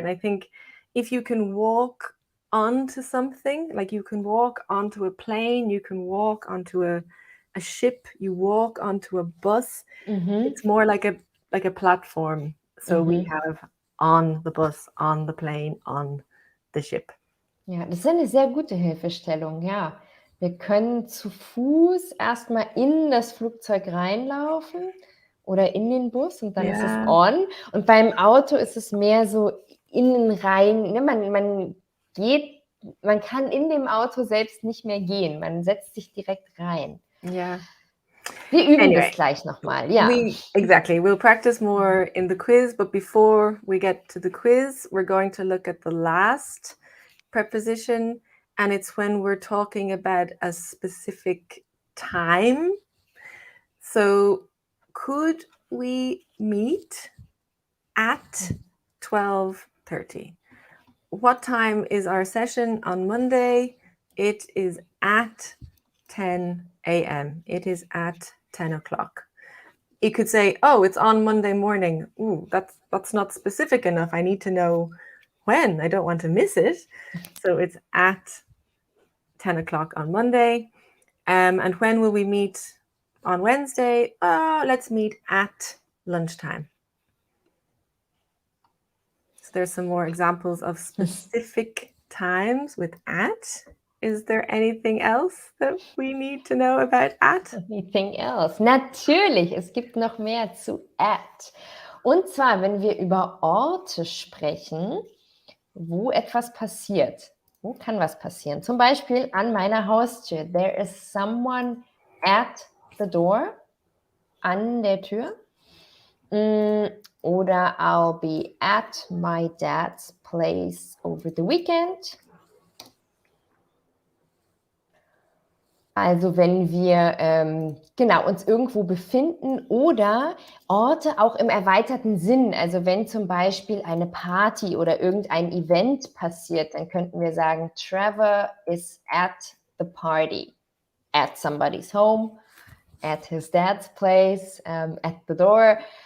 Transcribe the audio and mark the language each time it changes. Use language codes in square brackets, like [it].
[en] And I think if you can walk onto something, like you can walk onto a plane, you can walk onto a ship, you walk onto a bus, it's more like a platform. So we have on the bus, on the plane, on the ship. [de] Ja, das ist eine sehr gute Hilfestellung, ja. Wir können zu Fuß erstmal in das Flugzeug reinlaufen oder in den Bus und dann ist es on. Und beim Auto ist es mehr so innen rein. Ne? Man kann in dem Auto selbst nicht mehr gehen. Man setzt sich direkt rein. Ja. Wir üben das gleich nochmal, ja. [en] Exactly. We'll practice more in the quiz, but before we get to the quiz, we're going to look at the last preposition, and it's when we're talking about a specific time. So could we meet at 12:30? What time is our session on Monday? It is at 10 a.m. It is at 10 o'clock. You could say, oh, it's on Monday morning. Ooh, that's not specific enough. I need to know when. I don't want to miss it. So it's at 10 o'clock on Monday. And when will we meet on Wednesday? Let's meet at lunchtime. So there's some more examples of specific times with at. Is there anything else that we need to know about at? Anything else? [de] Natürlich, es gibt noch mehr zu at. Und zwar, wenn wir über Orte sprechen, wo etwas passiert. Wo kann was passieren? Zum Beispiel an meiner Haustür. [en] There is someone at the door. [de] An der Tür. [en] Oder I'll be at my dad's place over the weekend. [de] Also wenn wir uns irgendwo befinden oder Orte auch im erweiterten Sinn. Also wenn zum Beispiel eine Party oder irgendein Event passiert, dann könnten wir sagen, [en] Trevor is at the party, at somebody's home, at his dad's place, at the door.